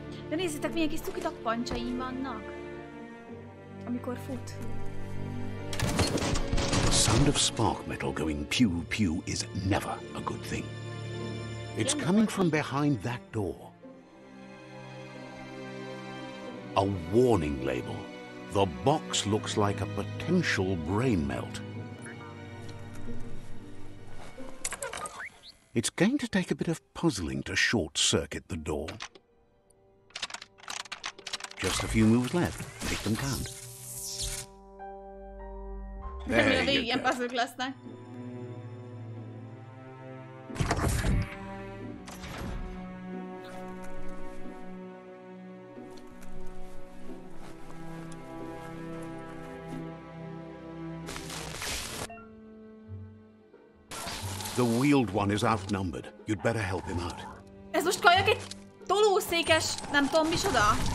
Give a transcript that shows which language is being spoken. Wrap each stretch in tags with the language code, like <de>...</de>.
<hu>De nézzétek, milyen kis cukitak pancsaim vannak, amikor fut.</hu> <en>The sound of spark metal going pew pew is never a good thing. It's coming from behind that door. A warning label. The box looks like a potential brain melt. It's going to take a bit of puzzling to short-circuit the door. Just a few moves left. Make them count. There you go.</en> <hu>Puzzle lesznek.</hu> <en>The wheeled one is outnumbered. You'd better help him out.</en> <hu>Ez most kajak egy tolószékes, nem tudom micsoda.</hu>